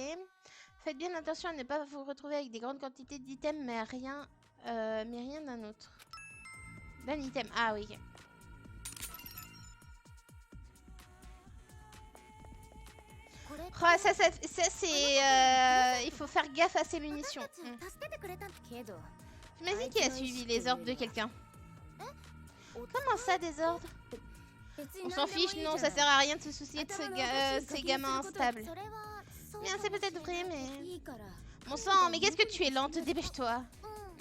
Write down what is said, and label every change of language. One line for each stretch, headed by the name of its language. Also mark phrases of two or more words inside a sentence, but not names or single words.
French: Faites bien attention à ne pas vous retrouver avec des grandes quantités d'items, mais rien d'un autre. D'un item, ah oui. Oh, ça c'est... il faut faire gaffe à ses munitions.
Japanese: 私たち助けてくれたんだ。けど
French: J'imagine qu'il a suivi les ordres de quelqu'un. Comment ça, des ordres?
Japanese: 別
French: On
Japanese: に
French: s'en
Japanese: 何でもいい
French: fiche,
Japanese: じゃ
French: non,
Japanese: ない
French: ça sert à rien de se soucier de ces gamins instables.
Japanese: それはそう
French: Bien,
Japanese: か
French: c'est
Japanese: もしれ
French: peut-être
Japanese: ない
French: vrai, mais...
Japanese: いいから
French: Bon sang, mais qu'est-ce que tu es lente, dépêche-toi.
Japanese: うん